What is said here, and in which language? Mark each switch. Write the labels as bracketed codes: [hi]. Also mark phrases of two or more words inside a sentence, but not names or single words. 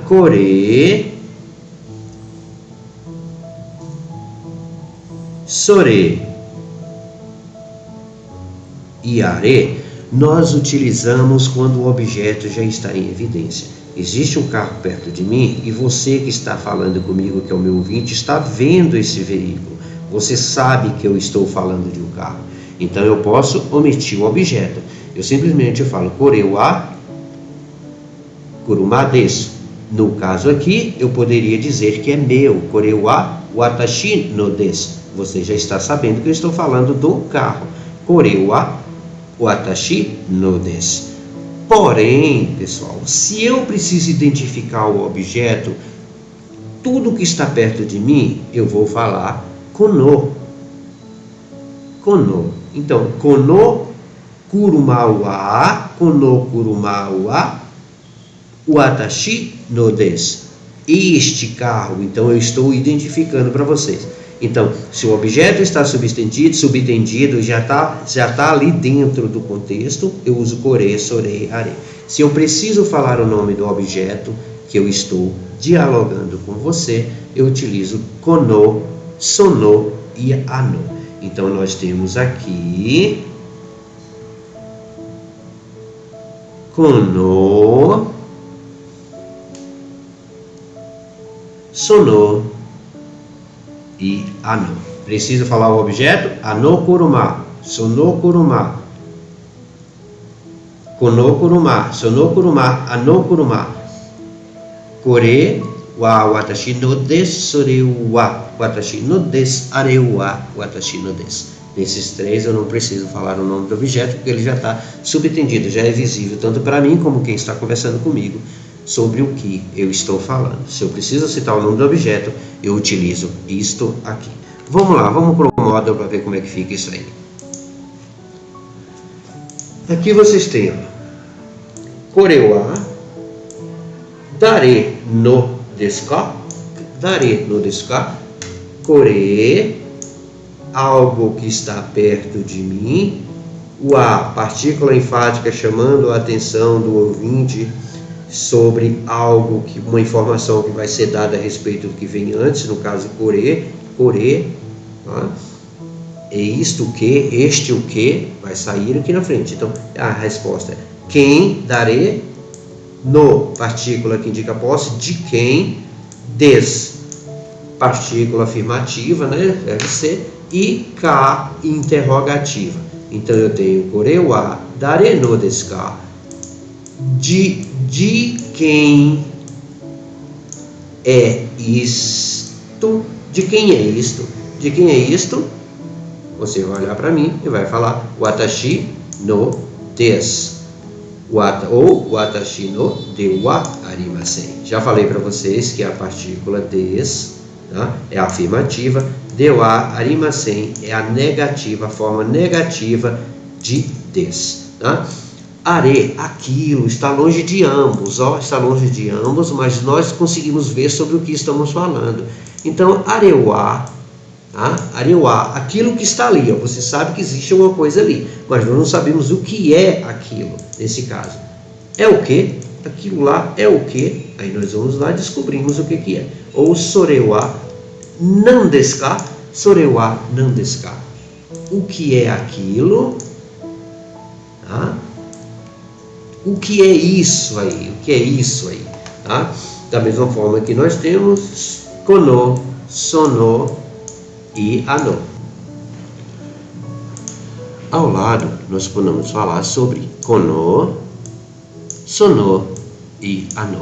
[ja] これ、それ [pt] e are nós utilizamos quando o objeto já está em evidência. Existe um carro perto de mim e você que está falando comigo, que é o meu ouvinte, está vendo esse veículo. Você sabe que eu estou falando de um carro. Então eu posso omitir o objeto. Eu simplesmente falo [ja] これは車です. [pt] No caso aqui, eu poderia dizer que é meu. [ja] これは私のです. [pt] Você já está sabendo que eu estou falando do carro. [ja] これは私のです. [pt] Porém, pessoal, se eu preciso identificar o objeto, tudo que está perto de mim, eu vou falar kono. Kono. Então, [ja] この車は私のです. [pt] Este carro, então eu estou identificando para vocês. Então, se o objeto está subentendido, já tá ali dentro do contexto, eu uso [ja] これ、それ, [pt] are. Se eu preciso falar o nome do objeto que eu estou dialogando com você, eu utilizo [ja] この、その [pt] e ano. Então, nós temos aqui [ja] この、その [pt] e ano. Preciso falar o objeto? [ja] あの車、その車、この車、その車、あの車. これは私のです、それは私のです、あれは私のです. [pt] Nesses três eu não preciso falar o nome do objeto, porque ele já está subentendido, já é visível tanto para mim como quem está conversando comigo sobre o que eu estou falando. Se eu preciso citar o nome do objeto, eu utilizo isto aqui. Vamos lá, vamos para o módulo para ver como é que fica isso aí. Aqui vocês têm [ja] これは誰のですか? 誰のですか? [pt] Kore, algo que está perto de mim. Wa, partícula enfática chamando a atenção do ouvinte sobre algo, uma informação que vai ser dada a respeito do que vem antes, no caso kore, tá? É isto o que, este o que, vai sair aqui na frente. Então, a resposta é quem, [ja] 誰、の, [pt] partícula que indica posse, de quem, des, partícula afirmativa, né, deve ser, e ka, interrogativa. Então, eu tenho [ja] これは誰のですか? [pt] De quem é isto? De quem é isto? De quem é isto? Você vai olhar para mim e vai falar [ja] 私のです. Ou 私のではありません. [pt] Já falei para vocês que a partícula des, tá, é a afirmativa, [ja] ではありません [pt] é a negativa, a forma negativa de des. Tá? Are, aquilo, está longe de ambos, está longe de ambos, mas nós conseguimos ver sobre o que estamos falando. Então, arewa, tá? Arewa, aquilo que está ali, você sabe que existe uma coisa ali, mas nós não sabemos o que é aquilo, nesse caso. É o que? Aquilo lá é o que? Aí nós vamos lá e descobrimos o que é. [ja] Ou それは何ですか？それは何ですか? [pt] O que é aquilo? Tá? O que é isso aí? O que é isso aí? Tá? Da mesma forma que nós temos [ja] この、その [pt] e ano. Ao lado, nós podemos falar sobre [ja] この、その [pt] e ano.